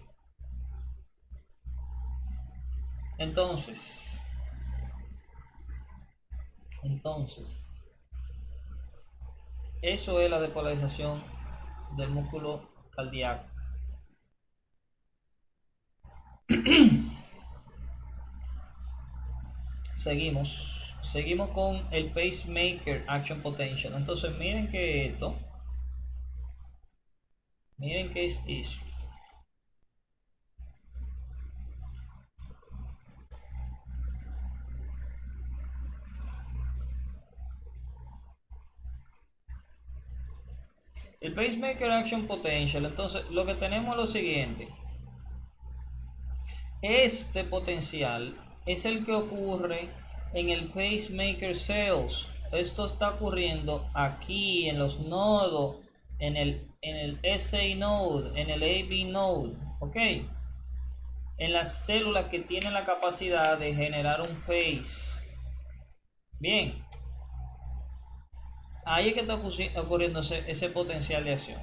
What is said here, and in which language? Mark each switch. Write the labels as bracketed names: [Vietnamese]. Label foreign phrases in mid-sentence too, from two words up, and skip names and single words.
[Spanish] Entonces, eso es la despolarización del músculo cardíaco. Seguimos con el [English] pacemaker action potential. [Spanish] Entonces, miren que es eso. [English] El pacemaker action potential. [Spanish] Entonces, lo que tenemos es lo siguiente. Este potencial es el que ocurre en el [English] pacemaker cells. [Spanish] Esto está ocurriendo aquí en los nodos, en el [English] SA node, [Spanish] en el [English] AB node, [Spanish] ¿ok? En las células que tienen la capacidad de generar un pace. Bien, ahí es que está ocurriendo ese potencial de acción.